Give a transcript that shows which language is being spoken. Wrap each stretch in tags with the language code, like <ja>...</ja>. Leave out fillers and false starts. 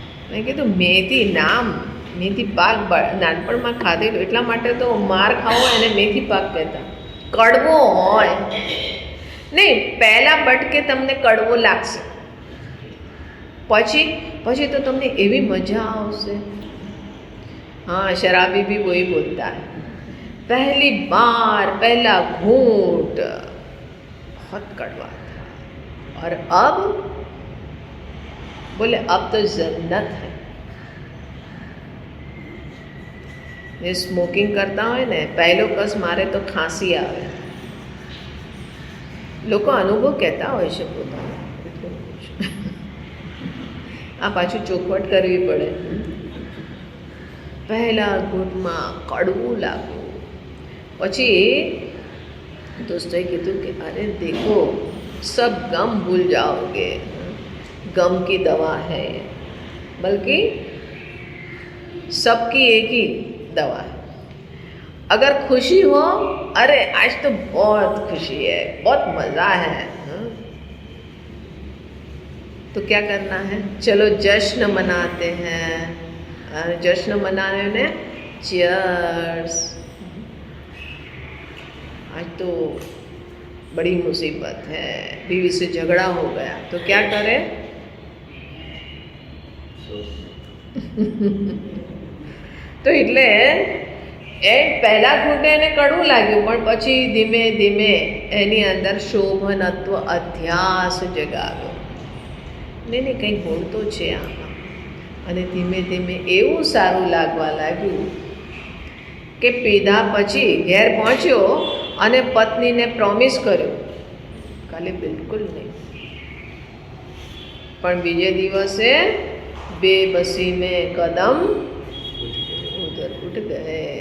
<gu>મેં કીધું મેથી પાક નાનપણમાં ખાધેલું, એટલા માટે તો માર ખાવો એને મેથી પાક કહેતા. કડવો હોય, નહીં, પહેલાં બટકે તમને કડવો લાગશે, પછી પછી તો તમને એવી મજા આવશે.</gu> <hi>हाँ, शराबी भी वही बोलता है, पहली बार पहला घूंट बहुत कड़वा था और अब बोले अब तो जन्नत है. ये स्मोकिंग करता</hi> <gu>હોય ને, પહેલો કસ મારે તો ખાંસી આવે. લોકો અનુભવ કહેતા હોય છે પોતાનો. આ પાછું ચોખવટ કરવી પડે. પહેલા ઘૂંટમાં કડવું લાગ્યું, પછી દોસ્તોએ કીધું કે</gu> <hi>અરે દેખો સબ ગમ ભૂલ જાઓગે, गम की दवा है, बल्कि सबकी एक ही दवा है. अगर खुशी हो, अरे आज तो बहुत खुशी है, बहुत मज़ा है, तो क्या करना है, चलो जश्न मनाते हैं. जश्न मनाने में चीयर्स. आज तो बड़ी मुसीबत है, बीवी से झगड़ा हो गया, तो क्या करे,</hi> <gu>તો એટલે એ પહેલા ઘૂંટે એને કડવું લાગ્યું, પણ પછી ધીમે ધીમે એની અંદર શોભનત્વ અધ્યાસ જગાવ્યો. નહીં નહીં, કંઈ ગુણ તો છે આમાં. અને ધીમે ધીમે એવું સારું લાગવા લાગ્યું કે પીધા પછી ઘેર પહોંચ્યો અને પત્નીને પ્રોમિસ કર્યો, કાલે બિલકુલ નહીં. પણ બીજે દિવસે</gu> <hi>बेबसी में कदम उधर उठ गए.</hi>